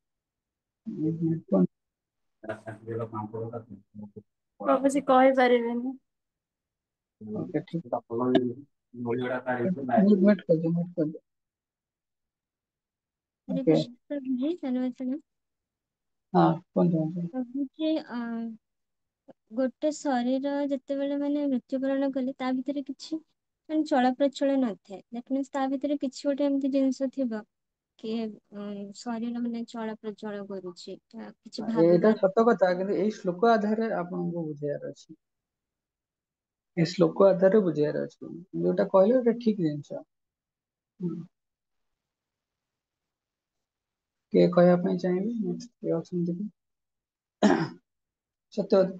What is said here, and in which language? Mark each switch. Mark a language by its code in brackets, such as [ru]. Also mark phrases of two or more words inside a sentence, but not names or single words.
[or] ପ୍ରଭୁ ଜୀ କହି ପାରିବେନି [hi] ओके ठीक म्यूट कर दो म्यूट कर दो हरे ओके कृष्ण प्रभु जी धन्यवाद प्रणाम। हाँ कौन [or] प्रभु जी ଗୋଟେ ଶରୀର ଯେତେବେଳେ ମାନେ ମୃତ୍ୟୁବରଣ କଲେ ତା ଭିତରେ କିଛି ମାନେ ଚଳପ୍ରଚଳ ନଥାଏ [en] that means [or] ତା ଭିତରେ କିଛି ଗୋଟେ ଏମିତି ଜିନିଷ ଥିବ କି ଶରୀର ମାନେ ଚଳପ୍ରଚଳ କରୁଛି କିଛି ଏଇଟା ଭାବିବାର ସତ କଥା କିନ୍ତୁ ଏଇ ଶ୍ଲୋକ ଆଧାରରେ ଆପଣଙ୍କୁ ବୁଝେଇବାର ଅଛି ଏ ଶ୍ଲୋକ ଆଧାରରେ ବୁଝେଇବାର ଅଛି ଯୋଉଟା କହିଲେ ଏଟା ଠିକ ଜିନିଷ କିଏ କହିବା ପାଇଁ ଚାହିଁବେ ନେକ୍ସଟ କିଏ ଅଛନ୍ତି କି ସତ୍ୟବତ